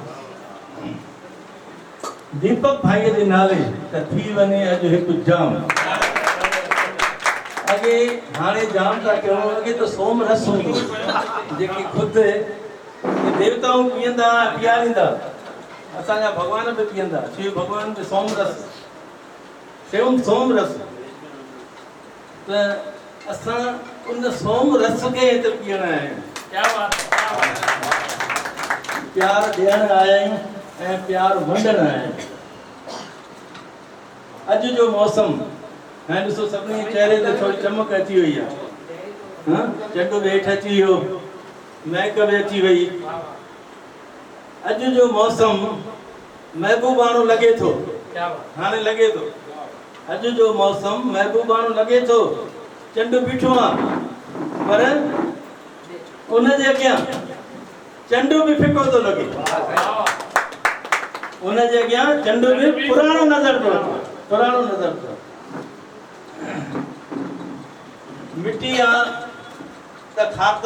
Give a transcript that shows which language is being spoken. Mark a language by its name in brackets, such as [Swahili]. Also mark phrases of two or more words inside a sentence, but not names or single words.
[Sindhi] दीपक भाई जे नाले त थी वञे अॼु हिकु जाम अॻे हाणे जाम था कयूं अॻे त सोम रस हूंदो जेके ख़ुदि देवताऊं पीअंदा पीआरींदा असांजा भॻवान बि पीअंदा शिव भॻवान बि सोम रस सोम रस त असां उन सोम रस खे हिते पीअणा आहियूं [Hindi] क्या बात [Sindhi] प्यार ॾियण आया आहियूं ऐं प्यार वंडण आया आहियूं अॼु जो मौसम हाणे ॾिसो सभिनी चेहरे ते थोरी चमक अची वई आहे हां चंड बि हेठि अची वियो महक बि अची वई अॼु जो मौसम महबूबाणो लॻे थो [Hindi] क्या बात [Sindhi] हाणे लॻे थो अॼु जो मौसम महबूबाणो लॻे थो चंड बीठो आहे पर उनजे अॻियां चंड बि फिको थो लॻे उनजे अॻियां चंड बि पुराणो नज़र थो अचे पुराणो नज़र थो मिटी आहे त खाक